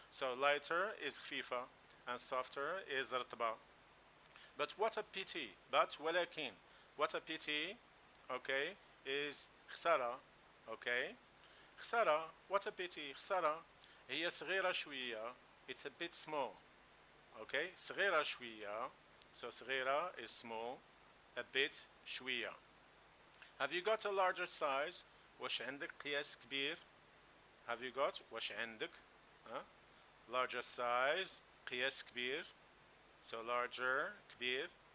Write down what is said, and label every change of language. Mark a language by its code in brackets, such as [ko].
[en] So, lighter is خفيفة and softer is رطبة. But what a pity. But ولكن. What a pity, okay, is خسارة. Okay, خسارة, what a pity, خسارة. [ar] هي صغيرة شوية. [en] It's a bit small. [ar] Okay, صغيرة شوية. [en] So صغيرة is small. A bit شوية. Have you got a larger size? [ar] واش عندك قياس كبير? [en] Have you got? [ar] واش عندك? [en] Larger size, [ar] قياس كبير. [en] So larger, كبير.